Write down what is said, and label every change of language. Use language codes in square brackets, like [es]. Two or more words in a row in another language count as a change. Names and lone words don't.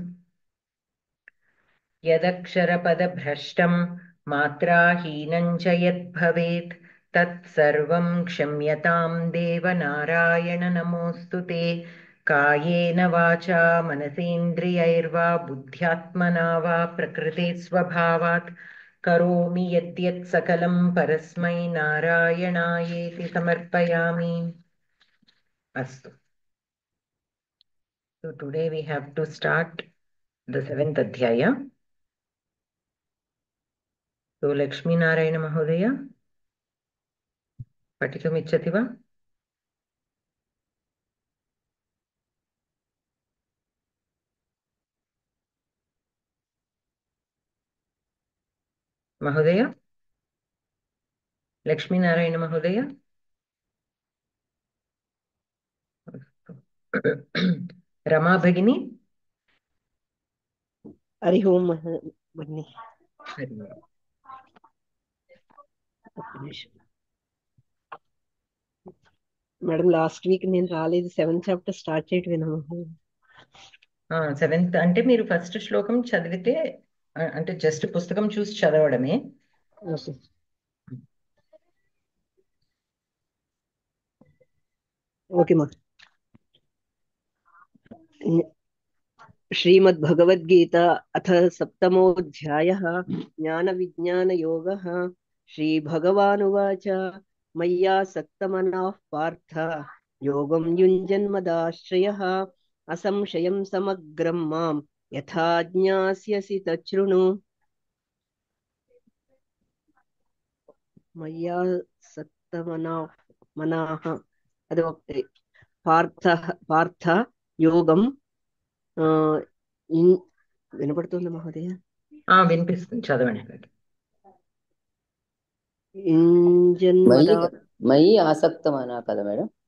[sa] यदक्षरपदभ्रष्टं मात्राहीनं च यद्भवेत् तत्सर्वं क्षम्यतां देव नारायण नमोऽस्तु ते कायेन वाचा मनसेन्द्रियैर्वा बुद्ध्यात्मना वा प्रकृते स्वभावात् करोमि यद्यत् सकलं परस्मै नारायणायेति समर्पयामि अस्तु [en] So today we have to start the 7th adhyaya. [sa] So Lakshmi Narayana Mahodaya पठितुमिच्छति वा महोदय लक्ष्मीनारायण महोदय रमा भगिनी हरि ओम भगिनी हरि ओम् [te] మేడం [en] last week [te] నేను రాలేదు [en] 7th chapter start [te] చేయటమేనా సెవెంత్ అంటే మీరు ఫస్ట్ శ్లోకం చదివితే అంటే జస్ట్ పుస్తకం చూసి చదవడమే [en] okay okay [sa] మా श्रीमद्भगवद्गीता अथ सप्तमोऽध्यायः ज्ञानविज्ञानयोगः श्रीभगवानुवाच मय्यासक्तमनः पार्थ योगं युञ्जन्मदाश्रयः असंशयं समग्रं मां यथा ज्ञास्यसि तच्छृणु मय्यासक्तमनाः [te] అది పార్థ యోగం వినపడుతుంది [sa] మహోదయ [te] వినిపిస్తుంది చదవండి [sa] మయి ఆసక్తమనా [te] కదా మేడం